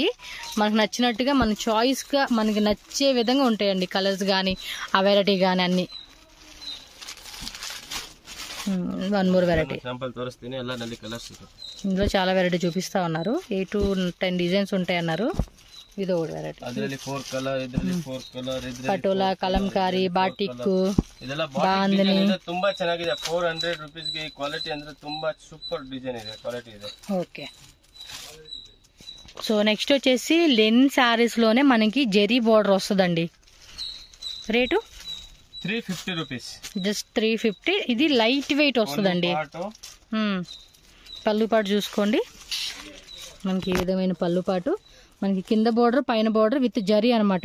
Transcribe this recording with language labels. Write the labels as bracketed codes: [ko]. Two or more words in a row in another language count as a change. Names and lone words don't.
[te] మనకు నచ్చినట్టుగా మన చాయిస్గా మనకి నచ్చే విధంగా ఉంటాయండి కలర్స్ కానీ, ఆ వెరైటీ కానీ అన్నీ. 1 more వెరైటీ ఇందులో చాలా వెరైటీ చూపిస్తా ఉన్నారు. 8 to 10 డిజైన్స్ ఉంటాయి అన్నారు. [kn] ಇದು ವೆರೈಟಿ ಅದರಲ್ಲಿ 4 ಕಲರ್, ಇದರಲ್ಲಿ 4 ಕಲರ್, ಪಟೋಲಾ, ಕಲಂಕಾರಿ, ಬಾಟಿಕ್, ಇದೆಲ್ಲ ಬಾಟಿಕ್ ಇದೆ. ತುಂಬಾ ಚೆನ್ನಾಗಿದೆ. 400 ರೂಪೀಸ್ ಗೆ ಕ್ವಾಲಿಟಿ ಅಂದ್ರೆ ತುಂಬಾ [en] super design [kn] ಇದೆ, ಕ್ವಾಲಿಟಿ ಇದೆ. [te] ఓకే, సో నెక్స్ట్ వచ్చేసి [en] linen sarees [te] లోనే మనకి జెరీ బోర్డర్ వస్తుందండి. రేటు 350 రూపీస్, జస్ట్ 350. ఇది [en] light weight [te] వస్తుందండి. పళ్ళు పాటు చూసుకోండి, మనకి ఈ విధమైన పళ్ళు పాటు, మనకి కింద బోర్డర్, పైన బోర్డర్ విత్ జరీ అనమాట.